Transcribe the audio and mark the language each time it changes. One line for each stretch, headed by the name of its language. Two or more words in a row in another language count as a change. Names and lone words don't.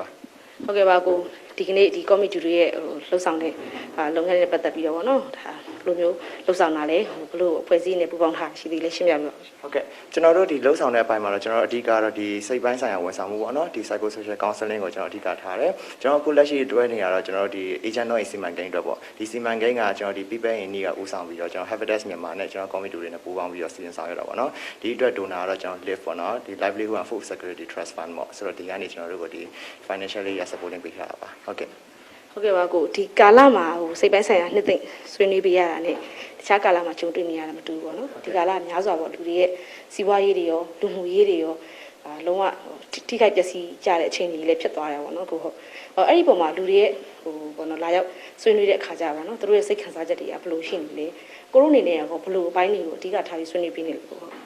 Burmese: ဟုတ်ကဲ့ပါကိုဒီကနေ့ဒီ Commit Today ရဲ့လှုပ်ဆောင်တဲ့လုပ်ငန်းတွေပတ်သက်ပြီးတော့ဗောနော်ဒါဘယ်လိုမျိုးလှုပ်ဆောင်တာလဲဘယ်လိုအဖွဲ့အစည်းနဲ့ပူးပေါင်းထားရှိသေးလဲရှင်းပြပြပါ ဟုတ်ကဲ့ကျွန်တော်တို့ဒီလှုပ်ဆောင်တဲ့အပိုင်းမှာတော့ကျွန်တော်တို့အဓိကတော့ဒီစိတ်ပိုင်းဆိုင်ရာဝန်ဆောင်မှုပေါ့နော်ဒီ
English: psychosocial counseling
Burmese: ကိုကျွန်တော်အဓိကထားတယ်ကျွန်တော်အခုလက်ရှိတွဲနေရတော့ကျွန်တော်တို့ဒီ
English: agent of
Burmese: စီမံကိန်းအတွက်ပေါ့ဒီစီမံကိန်းကကျွန်တော်ဒီ people in need ကဦးဆောင်ပြီးတော့ကျွန်တော် Habitat မြန်မာနဲ့ကျွန်တော် Commit Today နဲ့ပူးပေါင်းပြီးတော့စီစဉ်ဆောင်ရွက်တာပေါ့နော်ဒီအတွက် donor ကတော့ကျွန်တော် live ပေါ့နော်ဒီ livelihood and food security trust fund ပေါ့ဆိုတော့ဒီကနေကျွန်တော်တို့ကိုဒီ
English: financially supporting
Burmese: ပေးထားတာပါဟုတ်ကဲ့ ဟုတ်ကဲ့ပါကိုဒီကာလမှာဟိုစိတ်ပိုင်းဆိုင်ရာနှစ်သိမ့်ဆွေးနွေးပေးရတာ ਨੇ တခြားကာလမှာကြုံတွေ့နေရတာမတူဘူးပေါ့နော်ဒီကာလများစွာပေါ့လူတွေရဲ့စီးပွားရေးတွေရောလူမှုရေးတွေရောလုံးဝထိခိုက်ပျက်စီးကြတဲ့အခြေအနေတွေလည်းဖြစ်သွားတယ်ပေါ့နော်ကိုဟုတ်အဲ့ဒီပုံမှာလူတွေရဲ့ဟိုပေါ့နော်လာရောက်ဆွေးနွေးတဲ့အခါကျပါနော်သူတို့ရဲ့စိတ်ခံစားချက်တွေကဘယ်လိုရှိနေလဲကိုတို့အနေနဲ့ရောဘယ်လိုအပိုင်းတွေကိုအဓိကထားပြီးဆွေးနွေးပေးနေလဲကိုဟုတ်